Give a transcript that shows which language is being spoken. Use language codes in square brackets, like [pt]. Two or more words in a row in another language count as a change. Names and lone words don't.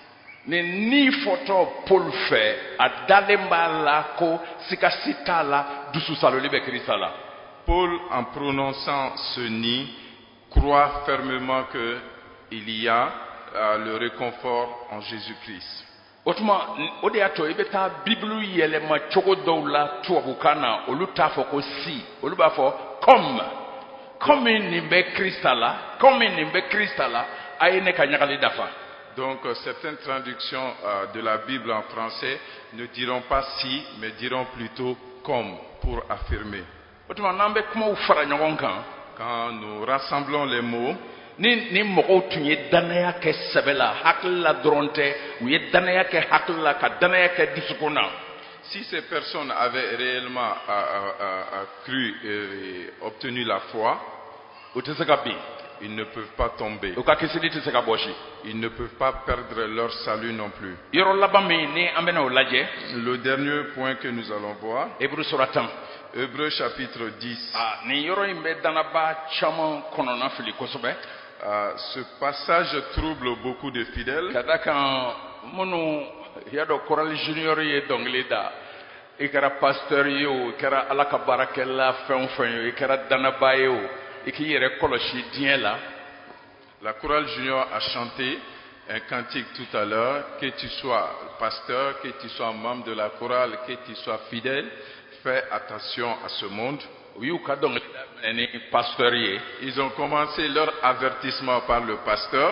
[bm] Ni fɔtɔ Paul fɛ a dalen b'a la ko sikasi t'a la dusu saloli bɛ Krista la. [fr] Paul, en prononçant ce ni, croit fermement qu'il y a le réconfort en Jésus-Christ. [bm] O tuma o de y'a to i bɛ taa Bible yɛlɛma cogo dɔw la tubabukan na olu t'a fɔ ko si olu b'a fɔ comme nin bɛ Krista la comme nin bɛ Krista la a ye ne ka ɲagali dafa. [fr] Donc certaines traductions de la Bible en français ne diront pas si mais diront plutôt comme pour affirmer. [bm] O tuma n'an bɛ kumaw fara ɲɔgɔn kan. [fr] Quand nous rassemblons les mots, [bm] ni mɔgɔw tun ye danaya kɛ sɛbɛ la hakili la dɔrɔn tɛ u ye danaya kɛ hakili la ka danaya kɛ dusukun na. [fr] Si ces personnes avaient réellement cru et obtenu la foi, [bm] o tɛ se ka bin. [fr] Ils ne peuvent pas tomber. [bm] U ka kisili tɛ se ka bɔsi. [fr] Ils ne peuvent pas perdre leur salut non plus. [bm] Yɔrɔ laban min ni an bɛna o lajɛ. [fr] Le dernier point que nous allons voir. [bm] Hébreux sura 10. [fr] Hébreux chapitre 10. [bm] Nin yɔrɔ in bɛ danaba caman kɔnɔna fili kosɛbɛ. [fr] Ce passage trouble beaucoup de fidèles. [bm] Ka da kan minnu y'a dɔn Choral Junior ye dɔnkili da i kɛra pasteur ye o i kɛra Ala ka baarakɛla fɛn o fɛn ye o i kɛra danaba ye o i k'i yɛrɛ kɔlɔsi diɲɛ la. [fr] La Chorale Junior a chanté un cantique tout à l'heure, que tu sois pasteur, que tu sois membre de la chorale, que tu sois fidèle, fais attention à ce monde. Ils ont commencé leur avertissement par le pasteur.